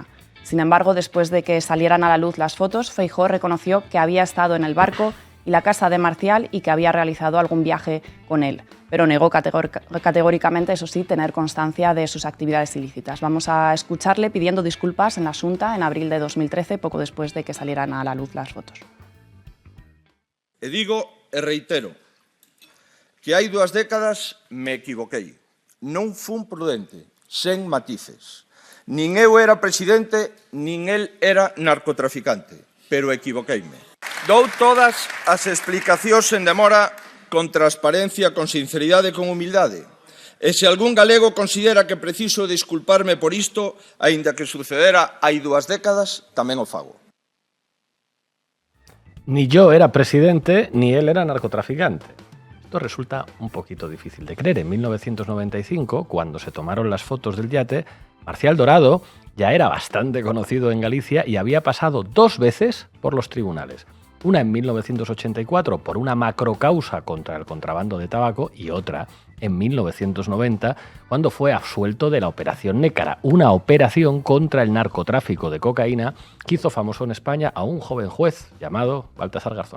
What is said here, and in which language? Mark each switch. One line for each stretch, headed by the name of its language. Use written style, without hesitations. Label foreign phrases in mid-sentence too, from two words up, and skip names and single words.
Spanish: Sin embargo, después de que salieran a la luz las fotos, Feijóo reconoció que había estado en el barco y la casa de Marcial y que había realizado algún viaje con él, pero negó categóricamente, eso sí, tener constancia de sus actividades ilícitas. Vamos a escucharle pidiendo disculpas en la Xunta en abril de 2013, poco después de que salieran a la luz las fotos.
Galician: E digo e reitero que hai 2 décadas me equivoquei. Non fun prudente, sen matices. Nin eu era presidente, nin el era narcotraficante, pero equivoqueime. Dou todas as explicacións en demora con transparencia, con sinceridade e con humildade. E se algún galego considera que preciso disculparme por isto, aínda que sucedera hai 2 décadas, tamén o fago.
Spanish: Ni yo era presidente, ni él era narcotraficante. Esto resulta un poquito difícil de creer. En 1995, cuando se tomaron las fotos del yate, Marcial Dorado ya era bastante conocido en Galicia y había pasado 2 veces por los tribunales. Una en 1984 por una macrocausa contra el contrabando de tabaco y otra en 1990 cuando fue absuelto de la Operación Nécara, una operación contra el narcotráfico de cocaína que hizo famoso en España a un joven juez llamado Baltasar Garzón.